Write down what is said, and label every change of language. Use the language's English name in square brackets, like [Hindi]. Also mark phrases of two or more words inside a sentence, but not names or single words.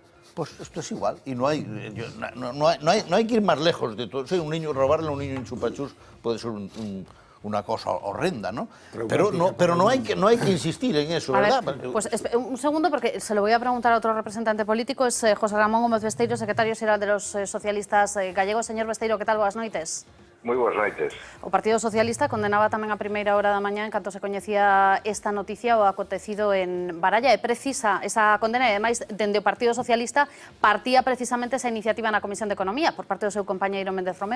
[Spanish] Pues esto es igual y no hay que ir más lejos de todo. Sí, robarle a un niño en chupachus puede ser una cosa horrenda, ¿no? Pero no hay que insistir en eso, ¿verdad? Pues un segundo, porque se lo voy a preguntar a otro representante político, es José Ramón Gómez Besteiro, [Galician] secretario xeral [Spanish] de los socialistas gallegos. Señor Besteiro, que tal? [Galician] Boas noites. Moi boas noites. O Partido Socialista condenaba tamén a primeira hora da mañá en canto se coñecía esta noticia o acontecido en Baralla. É precisa esa condena e, ademais, dende o Partido Socialista partía precisamente esa iniciativa na Comisión de Economía por parte do seu compañeiro Méndez Romeu.